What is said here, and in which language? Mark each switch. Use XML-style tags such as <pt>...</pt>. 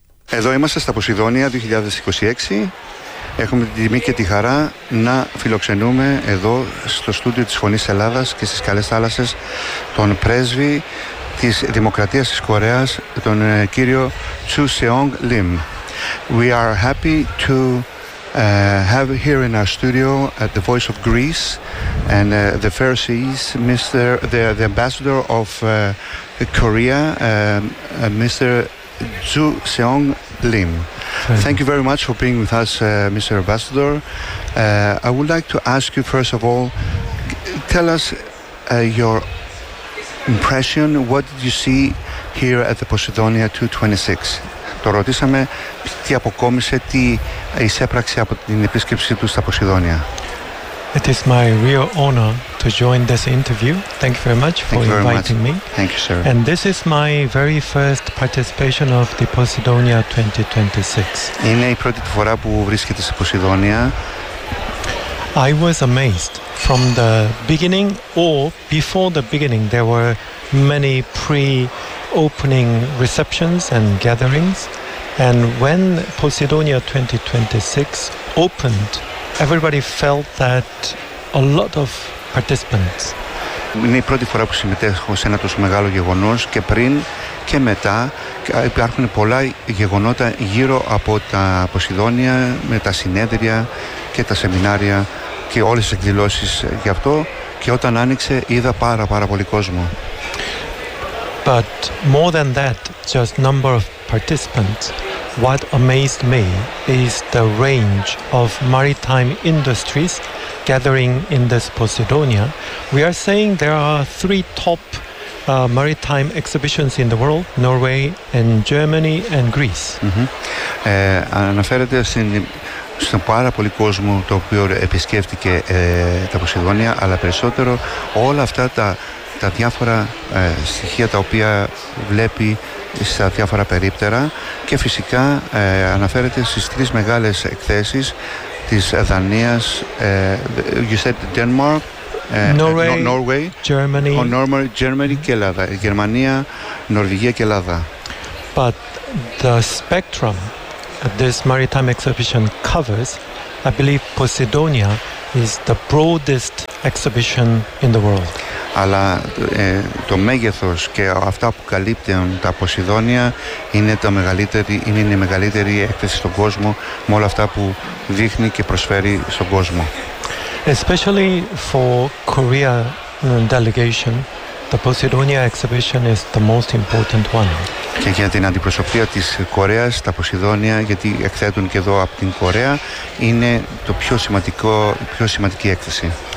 <el>Εδώ είμαστε στα Ποσειδόνια 2026. Έχουμε την τιμή και τη χαρά να φιλοξενούμε εδώ στο στούντιο της Φωνής Ελλάδας και στις καλές θάλασσες τον πρέσβη της Δημοκρατίας της Κορέας, τον κύριο Τσου Σεόγκ Λιμ.</el> <en>We are happy to have here in our studio at the Voice of Greece and the Pharisees, Mr. the Ambassador of Korea, Mr. Tsu Seong Lim. Thank you very much for being with us, Mr. Ambassador. I would like to ask you, first of all, tell us your impression. What did you see here at the Posidonia 226?</en> <el>Το ρωτήσαμε τι αποκόμισε, τι εισέπραξε από την επίσκεψή του στα Ποσειδόνια.</el> <en>It is my real honor to join this interview. Thank you very much for inviting me. Thank you, sir. And this is my very first participation of the Posidonia 2026.</en> <el>Είναι η πρώτη φορά που βρίσκεται στα Ποσειδόνια.</el> <en>I was amazed from the beginning, or before the beginning, there were many pre-opening receptions and gatherings. And when Posidonia 2026 opened, everybody felt that a lot of participants.</en> <el>Είναι η πρώτη φορά που συμμετέχω σε ένα τόσο μεγάλο γεγονός, και πριν και μετά υπάρχουν πολλά γεγονότα γύρω από τα Ποσειδόνια, με τα συνέδρια και τα σεμινάρια και όλες τις εκδηλώσεις γι' αυτό, και όταν άνοιξε είδα πάρα πολύ κόσμο.</el> <en>But more than that, just number of participants, what amazed me is the range of maritime industries gathering in this Posidonia. We are saying there are three top maritime exhibitions in the world, Norway and Germany and Greece.</en> <el>Αναφέρεται στον πάρα πολύ κόσμο το οποίο επισκέφτηκε τα Ποσειδόνια, αλλά περισσότερο όλα αυτά τα διάφορα στοιχεία τα οποία βλέπει στα διάφορα περίπτερα, και φυσικά αναφέρεται στις τρεις μεγάλες εκθέσεις της Δανίας,</el> <en>you said Denmark, Norway, Germany,</en> <el>Germany και Ελλάδα, Γερμανία, Νορβηγία και Ελλάδα.</el> <en>But the spectrum this maritime exhibition covers, I believe Posidonia is the broadest exhibition in the world.</en> <el>Αλλά το μέγεθος και αυτά που καλύπτουν τα Ποσειδόνια είναι η μεγαλύτερη έκθεση στον κόσμο, με όλα αυτά που δείχνει και προσφέρει στον κόσμο.</el> <en>Especially for Korea delegation, the Posidonia exhibition is the most important one.</en> <el>Και για την αντιπροσωπεία της Κορέας, τα Ποσειδόνια, γιατί εκθέτουν και εδώ από την Κορέα, είναι η πιο σημαντική έκθεση.</el>